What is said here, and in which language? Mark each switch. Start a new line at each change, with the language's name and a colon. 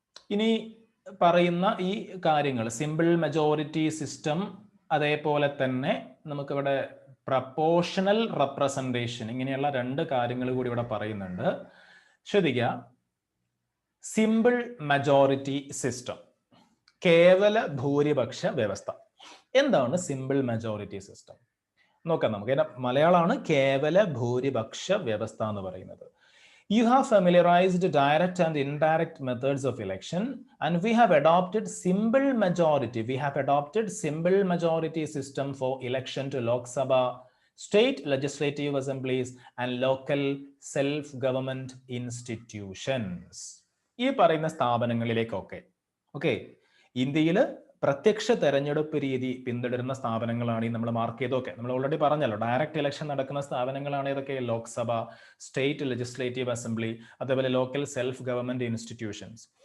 Malayalam: ഇനി പറയുന്ന ഈ കാര്യങ്ങൾ, സിമ്പിൾ മെജോറിറ്റി സിസ്റ്റം, അതേപോലെ തന്നെ നമുക്കിവിടെ പ്രപ്പോർഷണൽ റെപ്രസെൻറ്റേഷൻ, ഇങ്ങനെയുള്ള രണ്ട് കാര്യങ്ങൾ കൂടി ഇവിടെ പറയുന്നുണ്ട്. ശ്രദ്ധിക്കുക. സിമ്പിൾ മെജോറിറ്റി സിസ്റ്റം, കേവല ഭൂരിപക്ഷ വ്യവസ്ഥ. എന്താണ് സിമ്പിൾ മെജോറിറ്റി സിസ്റ്റം നോക്കാം നമുക്ക്. മലയാളമാണ് കേവല ഭൂരിപക്ഷ വ്യവസ്ഥ എന്ന് പറയുന്നത്.
English: You have familiarized direct and indirect methods of election, and we have adopted simple majority. We have adopted simple majority system for election to Lok Sabha, state legislative assemblies, and local self-government institutions.
Malayalam: ഈ പറയുന്ന സ്ഥാപനങ്ങളിലേക്കൊക്കെ ഇന്ത്യയിൽ പ്രത്യക്ഷ തെരഞ്ഞെടുപ്പ് രീതി പിന്തുടരുന്ന സ്ഥാപനങ്ങളാണ് ഈ നമ്മൾ മാർക്ക് ചെയ്തൊക്കെ. നമ്മൾ ഓൾറെഡി പറഞ്ഞല്ലോ, ഡയറക്റ്റ് ഇലക്ഷൻ നടക്കുന്ന സ്ഥാപനങ്ങളാണ് ഇതൊക്കെ: ലോക്സഭ, സ്റ്റേറ്റ് ലെജിസ്ലേറ്റീവ് അസംബ്ലി, അതേപോലെ ലോക്കൽ സെൽഫ് ഗവൺമെന്റ് ഇൻസ്റ്റിറ്റ്യൂഷൻസ്.